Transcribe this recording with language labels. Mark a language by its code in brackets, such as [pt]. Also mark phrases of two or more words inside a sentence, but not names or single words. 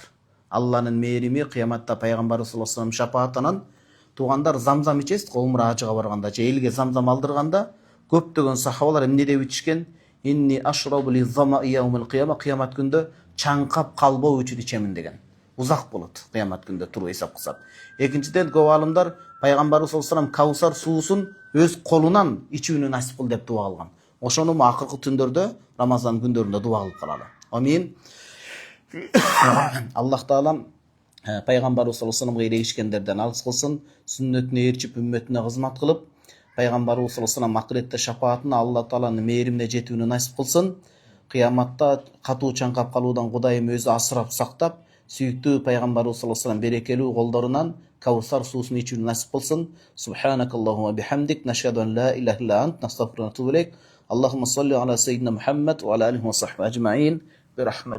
[ky] Алланын мээрими кыяматта пайгамбарыбыз [ar] صلى الله عليه وسلم [ky] шапаатынан туугандар замзам ичесиз, умра ажыга барганда же элге замзам алдырганда көптөгөн сахабалар эмне деп ичишкен? [ar] إني أشربه لظمأ يوم القيامة, [ky] кыямат күндө чаңкап калбоо үчүн ичемин деген. Узак болот кыямат күндө туруп эсеп кылсак. Экинчиден көп алымдар пайгамбарыбыз [ar] صلى الله عليه وسلم [ky] Каусар суусун өз колунан ичүүнү насип кыл деп дуа кылган. Ошону акыркы түндөрдө, Рамазан күндөрүндө дуа кылып калалы. Амин. Аллах Таала пайгамбарыбыз [ar] صلى الله عليه وسلم [ky] эрегишкендерден алыс кылсын, сүннөтүнө ээрчип, үммөтүнө кызмат кылып, пайгамбарыбыз [ar] صلى الله عليه وسلم [ky] акыретте шапаатына Алла Тааланын мээримине жетүүнү насип кылсын. Кыяматта катуу чаңкап калуудан Кудайым өзү асырап сактап, сүйүктүү пайгамбарыбыз [ar] صلى الله عليه وسلم [ky] берекелүү колдорунан Каусар суусун ичүүнү насип кылсын. [ar] سبحانك اللهم وبحمدك، نشهد أن لا إله إلا أنت، نستغفرك ونتوب إليك. اللهم صل على سيدنا محمد وعلى آله وصحبه أجمعين.